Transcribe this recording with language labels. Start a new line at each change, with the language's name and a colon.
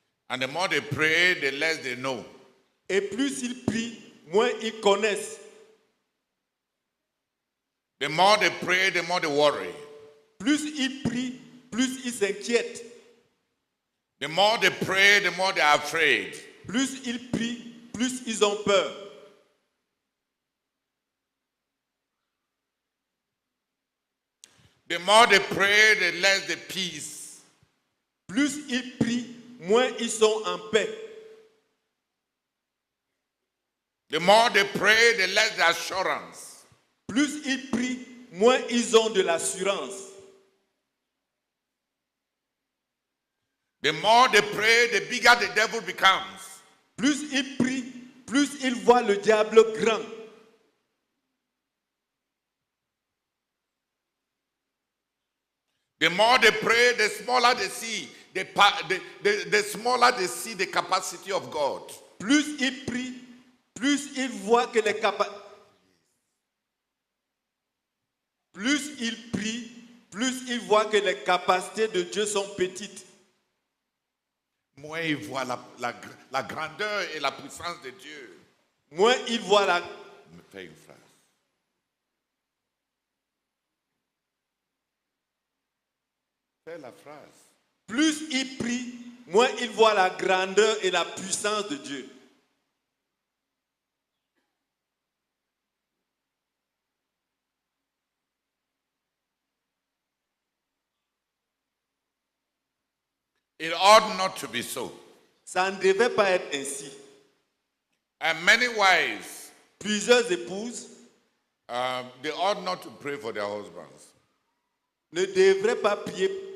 English: and the more they pray, the less they know.
French: et plus ils prient, moins ils connaissent.
English: The more they pray, the more they worry.
French: Plus ils prient, plus ils s'inquiètent.
English: The more they pray, the more they are afraid.
French: Plus ils prient, plus ils ont peur.
English: The more they pray, the less the peace.
French: Plus ils prient, moins ils sont en paix.
English: The more they pray, the less the assurance.
French: Plus ils prient, moins ils ont de l'assurance.
English: The more they pray, the bigger the devil becomes.
French: Plus ils prient, plus ils voient le diable grand.
English: The more they pray, the smaller they see. The smaller they see the capacity of God.
French: Plus ils prient, plus ils voient que les capacités. Plus ils prient, plus ils voient que les capacités de Dieu sont petites. Moins ils voient la grandeur et la puissance de Dieu. Moins ils voient la. Me fais une phrase. Fais la phrase. Plus ils prient, moins ils voient la grandeur et la puissance de Dieu.
English: It ought not to be so.
French: Ça ne devait pas être ainsi.
English: And many wives,
French: Plusieurs épouses
English: they ought not to pray for their husbands.
French: ne devraient pas prier.